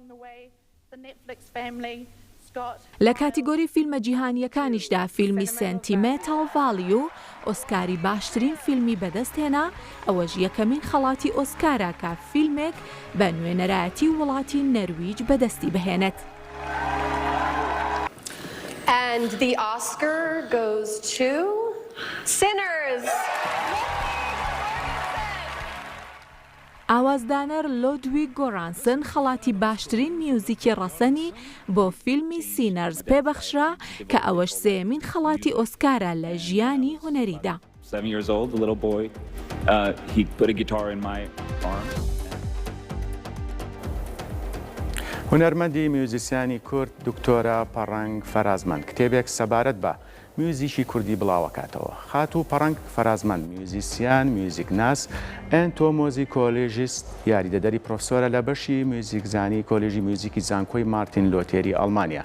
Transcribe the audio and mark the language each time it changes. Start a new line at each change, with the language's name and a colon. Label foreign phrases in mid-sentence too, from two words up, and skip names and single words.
Central Kurdish: لە کاتیگۆری فیلمە جیهانیەکانیشدا فیلمی سنتیمنتال ڤالی و ئۆسکاری باشترین فیلمی بەدەستهێنا، ئەوەش یەکەمین خەڵاتی ئۆسکارە کە فیلمێک بە نوێنەرایەتی وڵاتی نەرویج بەدەستی بهێنێت.
English: And the Oscar goes to Sinners.
Central Kurdish: ئاوازدانەر لۆدویگ گۆرانسن خەڵاتی باشترین میوزیکی ڕەسەنی بۆ فیلمی سینەرز پێبەخشرا کە ئەوەش سێمین خەڵاتی ئۆسکارە لە ژیانی هونەریدا.
English: 7 years old, the little boy, he put a guitar in my arms.
Central Kurdish: هونەرمەندی میوزیسیانی کورد دکتۆرە پەڕەنگ فەرازمەند کتێبێک سەبارەت بە میوزیکی کوردی بڵاوەکاتەوە. خاتوو پەڕەنگ فەرازمەند میوزیسیان، میوزیکناس، ئەنتۆمۆزیکۆلۆژیست، یاریدەدەری پرۆفسۆرە لە بەشی میوزیکزانی کۆلێژی میوزیکی زانکۆی مارتین لۆتێری ئەڵمانیا.